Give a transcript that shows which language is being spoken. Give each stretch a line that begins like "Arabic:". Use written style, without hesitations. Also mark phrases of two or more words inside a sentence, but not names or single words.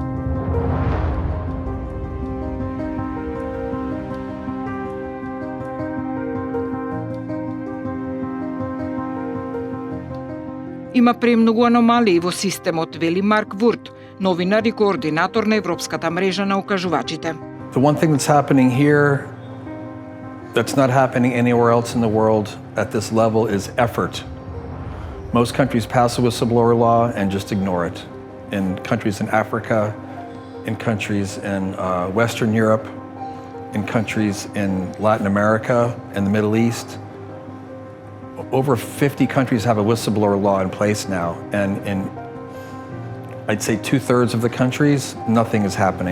Macedonian: Има премногу аномалии во системот, вели Марк Вурт, новинар и координатор на Европската мрежа на укажувачите.
English: The one thing that's happening here that's not happening anywhere else in the world at this level is effort. Most countries pass a whistleblower law and just ignore it. In countries in Africa, in countries in Western Europe, in countries in Latin America and the Middle East, over 50 countries have a whistleblower law in place now, and in, I'd say, 2/3 of the countries, nothing is happening.